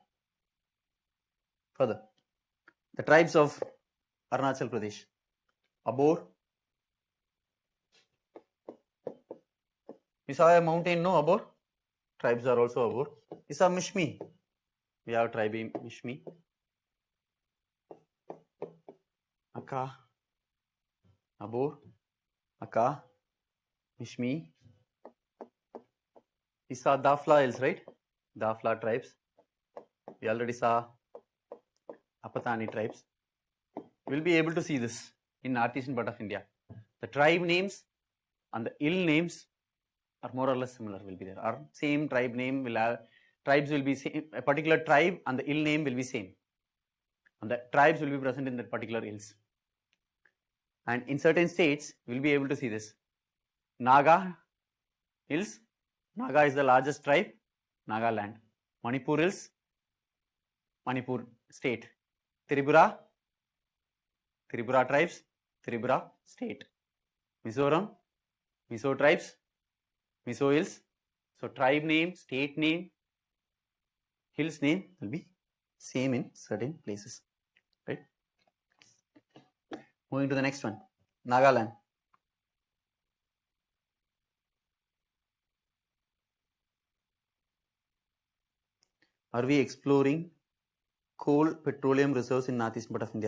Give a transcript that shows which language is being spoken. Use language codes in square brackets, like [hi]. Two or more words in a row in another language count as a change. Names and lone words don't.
[en] Further, the tribes of Arunachal Pradesh, Abor. We saw a mountain, no, Abor. Tribes are also Abor. We saw Mishmi. We have tribe Mishmi. Aka, Abor, Aka, Mishmi. We saw Dafla Hills, right? Dafla tribes. We already saw Apatani tribes. You will be able to see this in northeastern part of India. The tribe names and the hill names or more or less similar will be there, or same tribe name will have, tribes will be same, a particular tribe and the hill name will be same, and the tribes will be present in that particular hills. And in certain states, we will be able to see this. Naga hills, Naga is the largest tribe, Nagaland. Manipur hills, Manipur state. Tripura, Tripura tribes, Tripura state. Mizoram, Mizo tribes, Mizo hills. So tribe name, state name, hills name will be same in certain places, right? Moving to the next one, Nagaland. Are we exploring coal, petroleum reserves in northeastern part of India?